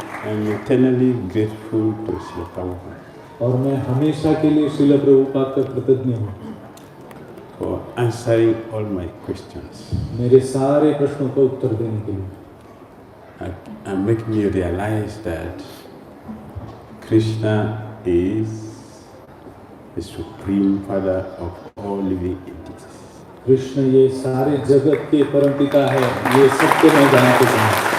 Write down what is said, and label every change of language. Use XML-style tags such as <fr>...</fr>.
<en>I'm eternally grateful to Srila Prabhupada</en> <hi>और मैं hमेशा के लिए श्रील प्रभुपाद का कृतज्ञ हूँ</hi> <en>for answering all my questions</en> <hi>मेरे सारे प्रश्नों का उत्तर देने के लिए</hi> <en>and make me realize that Krishna is the supreme father of all living entities.</en> <hi>Krishna ये सारे जगत के परमपिता है, ये सत्य मैं जानते हैं।</hi>